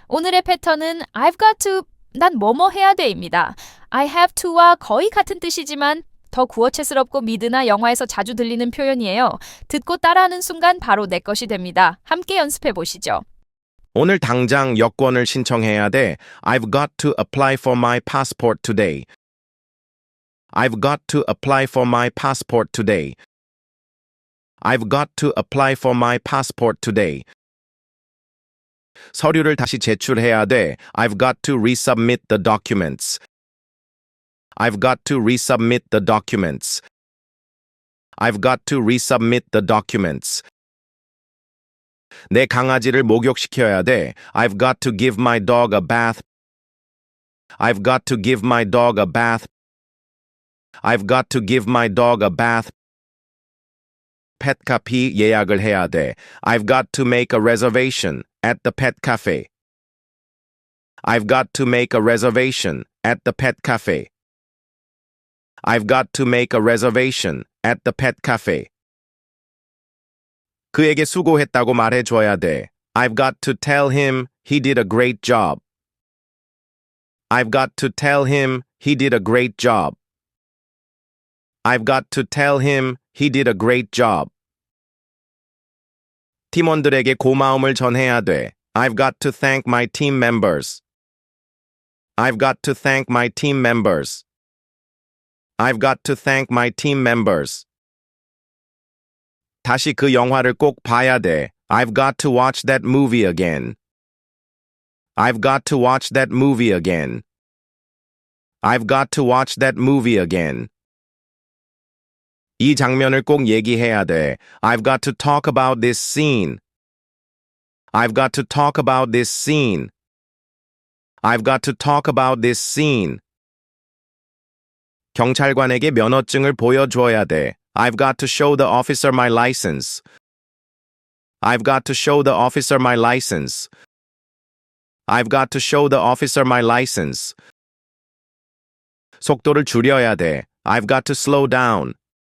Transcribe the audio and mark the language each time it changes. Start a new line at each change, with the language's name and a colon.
Korean: 오늘의 패턴은
English: I've got to,
Korean: 난 뭐뭐 해야 돼입니다. I have to와 거의 같은 뜻이지만 더 구어체스럽고 미드나 영화에서 자주 들리는 표현이에요. 듣고 따라하는 순간 바로 내 것이 됩니다. 함께 연습해 보시죠. 오늘 당장 여권을 신청해야 돼.
English: I've got to apply for my passport today. I've got to apply for my passport today. I've got to apply for my passport today.
Korean: 서류를 다시 제출해야 돼.
English: I've got to resubmit the documents. I've got to resubmit the documents. I've got to resubmit the documents.
Korean: 내 강아지를 목욕시켜야 돼.
English: I've got to give my dog a bath. I've got to give my dog a bath. I've got to give my dog a bath.
Korean: pet 카페 예약을 해야 돼.
English: I've got to make a reservation at the pet cafe. I've got to make a reservation at the pet cafe. I've got to make a reservation at the pet cafe.
Korean: 그에게 수고했다고 말해줘야 돼.
English: I've got to tell him he did a great job. I've got to tell him he did a great job. I've got to tell him he did a great job.
Korean: 팀원들에게 고마움을 전해야 돼.
English: I've got to thank my team members. I've got to thank my team members. I've got to thank my team members.
Korean: 다시 그 영화를 꼭 봐야 돼.
English: I've got to watch that movie again. I've got to watch that movie again. I've got to watch that movie again.
Korean: 이 장면을 꼭 얘기해야 돼.
English: I've got to talk about this scene. I've got to talk about this scene. I've got to talk about this scene.
Korean: 경찰관에게 면허증을 보여줘야 돼.
English: I've got to show the officer my license. I've got to show the officer my license. I've got to show the officer my license.
Korean: 속도를 줄여야 돼.
English: I've got to slow down.